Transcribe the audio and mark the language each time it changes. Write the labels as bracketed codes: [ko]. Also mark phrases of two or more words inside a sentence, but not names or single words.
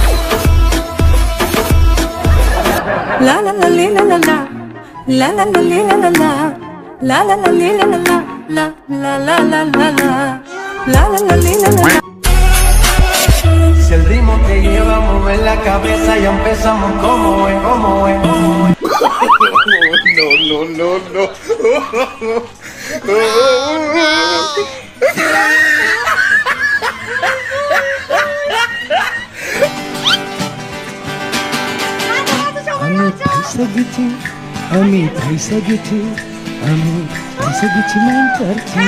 [es] ला ला ला ले ला ला ला ला ला ला ले ला ला ला ला ला ला ले ला ला ला ला ला ला ला ला ला ला ले ला ला। Si el ritmo te lleva a mover la cabeza y empezamos como es, como es, como es. No. [bn] আমি ভাইসা গেছি মাইন্টার